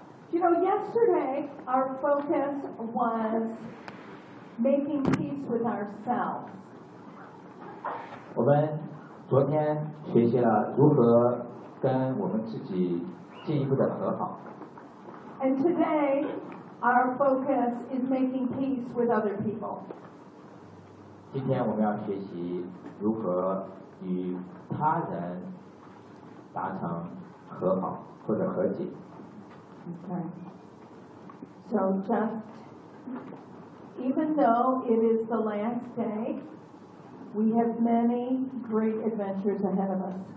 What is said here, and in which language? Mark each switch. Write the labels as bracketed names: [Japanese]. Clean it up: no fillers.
[English] You know, yesterday our focus was making peace with ourselves. [Chinese] 我们昨天学习了如何跟我们自己进一步的和好。 [English] And today, our focus is making peace with other people. [Chinese] 今天我们要学习如何与他人达成和好或者和解。 [English] Okay. So just, even though it is the last day,We have many great adventures ahead of us.